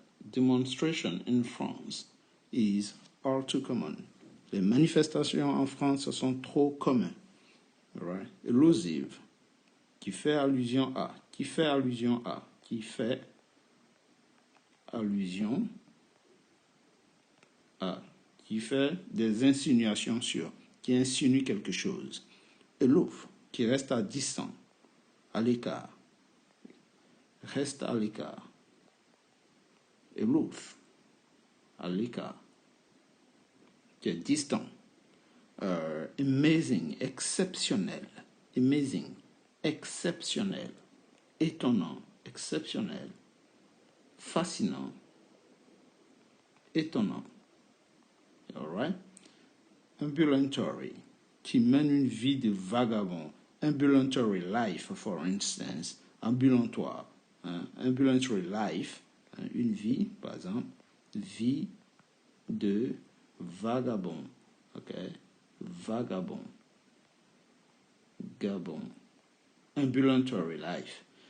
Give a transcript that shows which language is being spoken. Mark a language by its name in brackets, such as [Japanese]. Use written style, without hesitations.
[English] Demonstration in France is all too common. [French] Les manifestations en France sont trop communes. [English] Right? [French] Elusive, qui fait allusion à, qui fait allusion à, qui fait allusion à, qui fait des insinuations sur, qui insinue quelque chose. Aloof, qui reste à distance, à l'écart. Reste à l'écart. Aloof, à l'écart. Qui est distant. Amazing, exceptionnel. Amazing, exceptionnel. Étonnant, exceptionnel. Fascinant, étonnant. [English] All right? [French] Ambulatory, qui mène une vie de vagabond. [English] Ambulatory life, for instance. [French] Ambulatoire. Ambulatory life, une vie, par exemple. Vie de vagabond. Ok? Vagabond. Gabon. [English] Ambulatory life.